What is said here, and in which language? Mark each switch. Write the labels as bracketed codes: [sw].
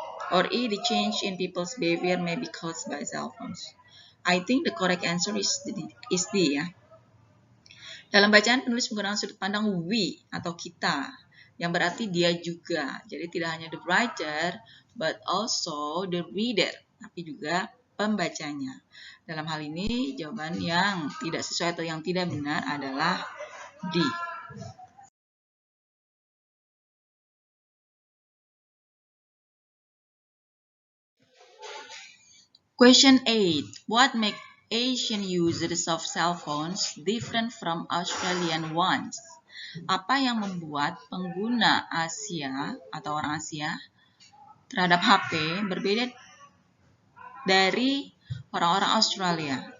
[en] Or E, the change in people's behavior may be caused by cell phones. I think the correct answer is D ya. [id] Dalam bacaan penulis menggunakan sudut pandang we atau kita, yang berarti dia juga. Jadi tidak hanya [en] the writer, but also the reader, [id] tapi juga pembacanya. Dalam hal ini, jawaban yang tidak sesuai atau yang tidak benar adalah D. [en] Question 8. What makes Asian users of cell phones different from Australian ones? [id] Apa yang membuat pengguna Asia atau orang Asia terhadap HP berbeda dari orang-orang Australia?